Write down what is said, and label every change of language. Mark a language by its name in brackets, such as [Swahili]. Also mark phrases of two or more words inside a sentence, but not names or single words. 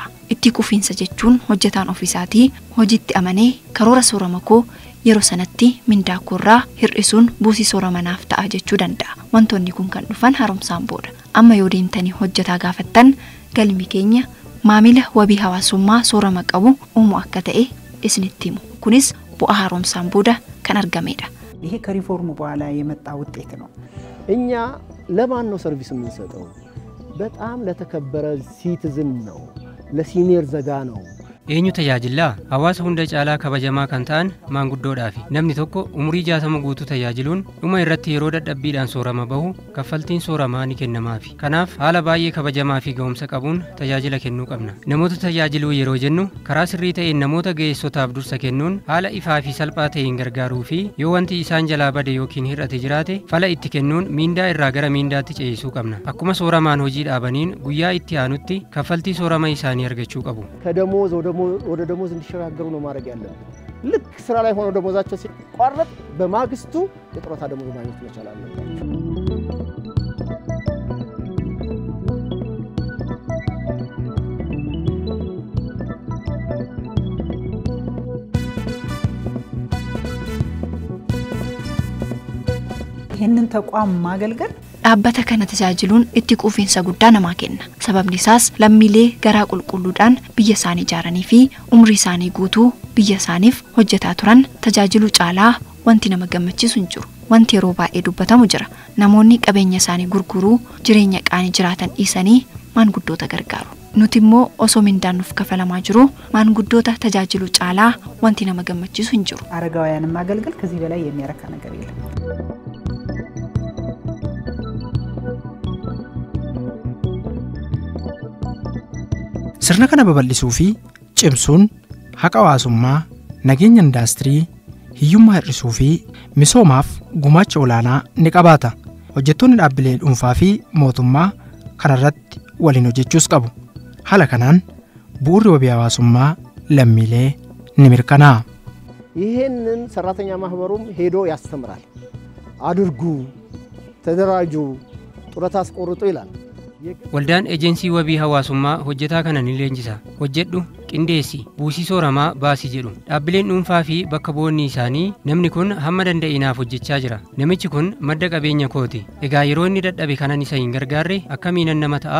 [Oromo] Itti quufiinsa jechuun hojjetaan ofiisaatii hojiitti amanee karoora soorama koo yeroo sanatti mindaa koorraa hir'isuun buusii sooramaaf ta'a jechuu danda'a. Wantoonni kun kan dhufan haaromsaan booda. Amma yoo deemtanii hojjetaa gaafattan galmi keenya maamila wabii hawaasummaa soorama qabu uumuu akka ta'e isinitti himu. Kunis bu'aa haaromsaan booda kan argamedha. [Amharic] ይሄ ከሪፎርሙ በኋላ የመጣ ውጤት ነው። እኛ ለማን ነው ሰርቪስ የምንሰጠው? በጣም ለተከበረ ሲቲዝን ነው፣ ለሲኒየር ዘጋ ነው። [Oromo] eenyu tajaajilaa hawaasa hunda caalaa kabajamaa kan ta'an maanguddoodhaafi namni tokko umurii 60 guutuu tajaajiluun dhuma irratti yeroo dadhabbiidhaan soorama bahu kaffaltiin sooramaa ni kennamaafi. Kanaaf haala baay'ee kabajamaa fi ga'umsa qabuun tajaajila kennuu qabna. Namoota tajaajiluu yeroo jennu karaa sirrii ta'een namoota ga'eessotaaf dursa kennuun haala ifaa fi salphaa ta'een gargaaruu fi yoo wanti isaan jalaa bade yookiin hir'ate jiraate fala itti kennuun miindaa irraa gara miindaatti ce'isuu qabna. Akkuma sooramaan hojii dhaabaniin guyyaa itti aanutti kaffaltii soorama isaanii argachuu qabu. [Amharic] ወደ ደሞዝ እንዲሸጋገሩ ነው ማድረግ ያለብን። ልክ ስራ ላይ ሆነው ደሞዛቸው ሲቋረጥ በማግስቱ የጡረታ ደሞዝ ማግኘት መቻል አለባቸው። ይህንን ተቋም ማገልገል [Oromo] dhaabbata kana tajaajiluun itti quufinsa guddaa namaa kenna. Sababni isaas lammiilee garaa qulqulluudhaan biyya isaanii ijaaranii fi umrii isaanii guutuu biyya isaaniif hojjetaa turan tajaajiluu caalaa wanti nama gammachiisu hin jiru. Wanti yeroo baay'ee dubbatamu jira. Namoonni qabeenya isaanii gurguruu jireenya qaanii jiraatan dhiisanii maanguddoota gargaaru. Nuti immoo osoo mindaan nuuf kafalamaa jiru maanguddoota tajaajiluu caalaa wanti nama gammachiisu hin jiru. [Amharic] አረጋውያንን ማገልገል ከዚህ በላይ የሚያረካ ነገር የለም። [Oromo] Sirna kana babal'isuu fi cimsuun haqa hawaasummaa, nageenya indaastirii, hiyyummaa hir'isuu fi misoomaaf gumaacha olaanaa ni qabaata. Hojjettoonni dhaabbilee dhuunfaa fi mootummaa kanarratti waliin hojjechuus qabu. Haala kanaan bu'uurri wabii hawaasummaa lammiilee ni mirkanaa'a. [Amharic] ይሄንን ሰራተኛ ማህበሩም ሄዶ ያስተምራል። አድርጉ፣ ተደራጁ፣ ጡረታ አስቆርጡ ይላል። [Oromo] Waldaan ejensii wabii hawaasummaa hojjetaa kana ni leenjisa. Hojjedhu, qindeessi, buusii sooramaa baasii jedhu. Dhaabbileen dhuunfaa fi bakka bu'oonni isaanii namni kun hamma danda'inaaf hojjechaa jira. Namichi kun madda qabeenya kooti. Egaa yeroo inni dadhabe kanan isa hin gargaarre akkamiinan nama ta'a?